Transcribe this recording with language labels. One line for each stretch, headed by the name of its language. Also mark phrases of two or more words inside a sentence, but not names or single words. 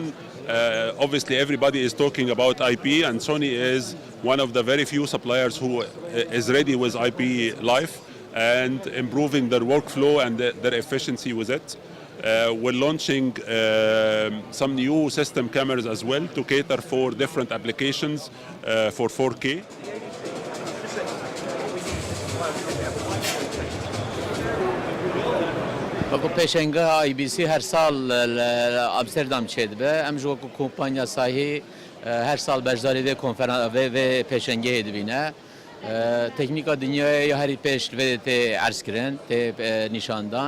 English: Obviously everybody is talking about IP, and Sony is one of the very few suppliers who is ready with IP Live and improving their workflow and their efficiency with it. We're launching some new system cameras as well to cater for different applications for 4K.
Kurdish: وەکو پێشەنگە IBC هەر ساڵ لە ئامستەردام چێ دەبێ، ئەمژ وەکو کۆمپانیا ساهی هەر ساڵ بەشداری vê vê pêşengehê dibîne. Teknîka dinyayê herî pêş vê tê erzkirin, tê nîşandan.